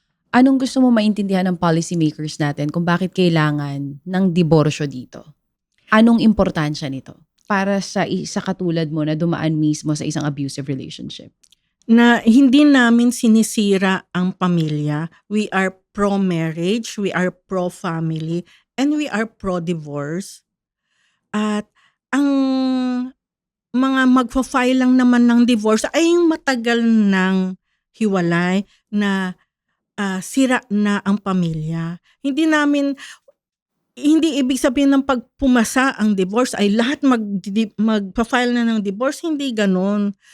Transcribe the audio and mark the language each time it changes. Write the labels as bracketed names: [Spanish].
[Filipino] Anong gusto mo maintindihan ng policymakers natin kung bakit kailangan ng diborsyo dito? Anong importansya nito para sa isa katulad mo na dumaan mismo sa isang abusive relationship? Na hindi namin sinisira ang pamilya. [English] We are pro-marriage, we are pro-family, and we are pro-divorce. [Filipino] At ang mga magfa-file lang naman ng divorce ay yung matagal ng hiwalay na sira na ang pamilya. Hindi ibig sabihin ng pagpumasa ang divorce ay lahat magpa-file na ng divorce, hindi ganon.